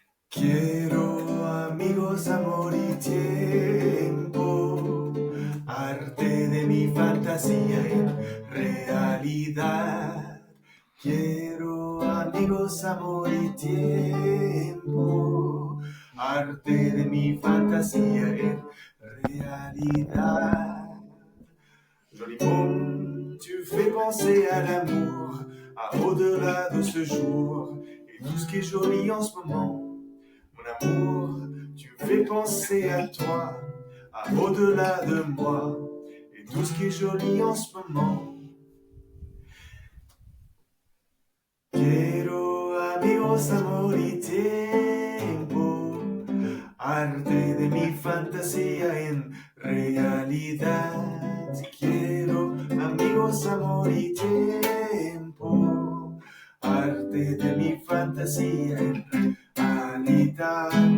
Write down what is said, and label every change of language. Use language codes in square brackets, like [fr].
[es] Quiero amigos, amor y tiempo, arte de mi fantasía en realidad. Quiero amigos, amor y tiempo, arte de mi fantasía en realidad. [fr] Joli mot, tu fais penser à l'amour, à au-delà de ce jour, et tout ce qui est joli en ce moment. Mon amour, tu me fais penser à toi, à au-delà de moi, et tout ce qui est joli en ce moment. [es] Quiero amigos, amor y tiempo, arte de mi fantasía en realidad. Quiero amigos, amor y tiempo, arte de mi fantasía en realidad.